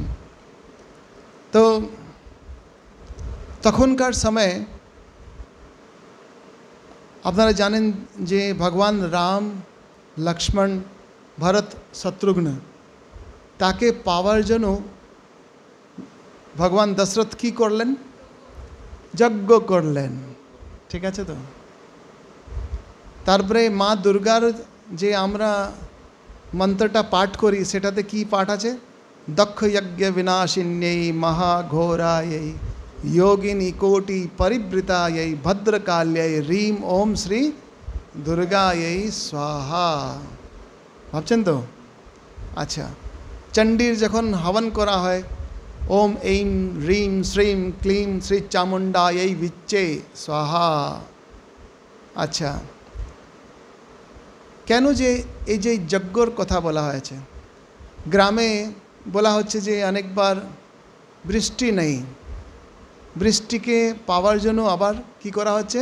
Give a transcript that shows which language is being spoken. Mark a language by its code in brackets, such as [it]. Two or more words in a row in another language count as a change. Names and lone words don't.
[bn] তো তখনকার সময়ে আপনারা জানেন যে ভগবান রাম, লক্ষ্মণ, ভরত, শত্রুঘ্ন তাকে পাওয়ার জন্য ভগবান দশরথ কী করলেন? যজ্ঞ করলেন। ঠিক আছে তো? তারপরে মা দুর্গার যে আমরা মন্ত্রটা পাঠ করি সেটাতে কি পাঠ আছে? [sa] দক্ষ যজ্ঞ বিনাশিন্যৈ মহাঘোরাयै योगिनी कोटि परिवृतायै भद्रकाल्यै ह्रीं ओम श्री दुर्गायै स्वाहा। [bn] ভাবছেন তো? আচ্ছা, চণ্ডীর যখন হবন করা হয়, [sa] ওম ऐं ह्रीं श्रीं क्लीं श्री चामुंडायै विच्चे स्वाहा। [bn] আচ্ছা, কেন যে এই যে যজ্ঞর কথা বলা হয়েছে? গ্রামে বলা হচ্ছে যে অনেকবার বৃষ্টি নেই, বৃষ্টিকে পাওয়ার জন্য আবার কি করা হচ্ছে?